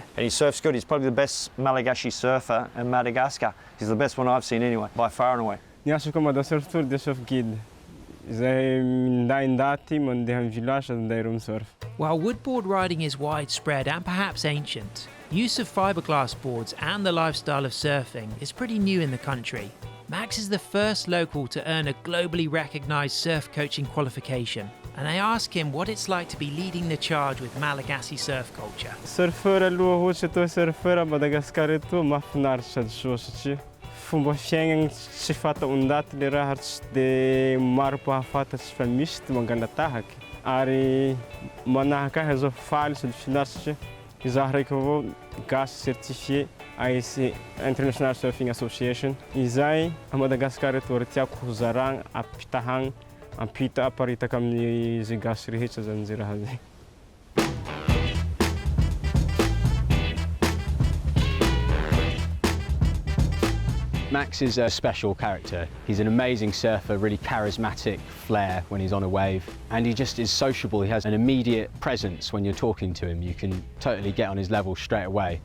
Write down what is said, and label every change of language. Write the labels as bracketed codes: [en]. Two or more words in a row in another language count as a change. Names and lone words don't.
[en] And he surfs good. He's probably the best Malagasy surfer in Madagascar. He's the best one I've seen anyway, by far and away. [mg] Niasa ko Mada Surf Tour de [en] surf guide. [mg] Izay minday-ndaty mandeha amin'ny village anday ro misurf. [en] While woodboard riding is widespread and perhaps ancient, use of fiberglass boards and the lifestyle of surfing is pretty new in the country. Max is the first local to earn a globally recognised surf coaching qualification, and I ask him what it's like to be leading the charge with Malagasy surf culture. [mg] Surfeur aloha ohatra atao surfeur a Madagascar eto mahafinaritra sady soa satria fomba fiaignana tsy fataon-daty le raha ary tsy de maro mpahafantatsy fa misy ty mangala tahaky. Ary manahaka ahy zao faly sady finaritra satria izaho raiky avao GAS certifié ASC International Surfing Association. Izay a Madagascar eto ary tiako hozaragna ampitahagna ampita aparitaka amin'ny zay GAS rehetra zany zay raha zay. [en] Max is a special character. He's an amazing surfer, really charismatic flair when he's on a wave, and he just is sociable. He has an immediate presence when you're talking to him. You can totally get on his level straight away.